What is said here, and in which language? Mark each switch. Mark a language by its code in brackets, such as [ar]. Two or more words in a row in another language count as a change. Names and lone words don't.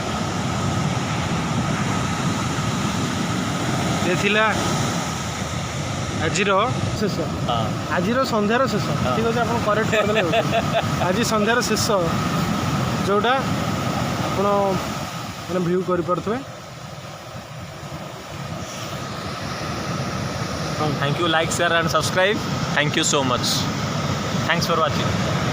[or] ଏ ଥିଲା ଆଜିର ଶେଷ, ଆଜିର ସନ୍ଧ୍ୟାର ଶେଷ। ଠିକ୍ ଅଛି, ଆପଣ କରେକ୍ଟ କରିଦେଲେ। ଆଜି ସନ୍ଧ୍ୟାର ଶେଷ, ଯେଉଁଟା ଆପଣ ମାନେ ଭିଉ କରିପାରୁଥିବେ। [en] Thank you, like, share and subscribe. Thank you so much. Thanks for watching.